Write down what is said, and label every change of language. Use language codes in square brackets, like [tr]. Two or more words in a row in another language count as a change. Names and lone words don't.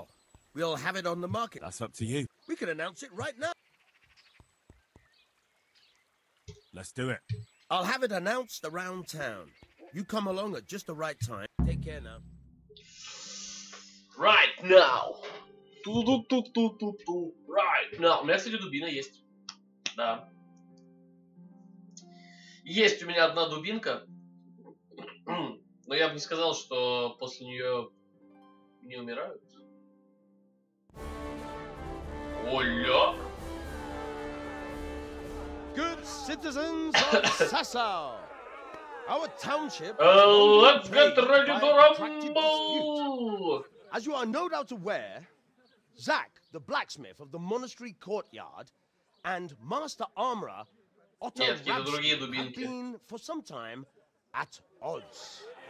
[en] We'll have it on the market. That's up to you. We can announce it right now. Let's do it. I'll have it announced around town. You come along at just the right time. Take care now. Right now. Ту-ду-ту-ту-ту-ту. Right now. [ru] У меня, кстати, дубина есть. Да. Есть у меня одна дубинка. Но я бы не сказал, что после нее не умирают. Оля! [en] Good citizens of Sasau, our township Let's get ready to rumble! As you are no doubt aware, Zach, the blacksmith of the monastery courtyard, and master armorer Otto Rabsky have been for some time at odds.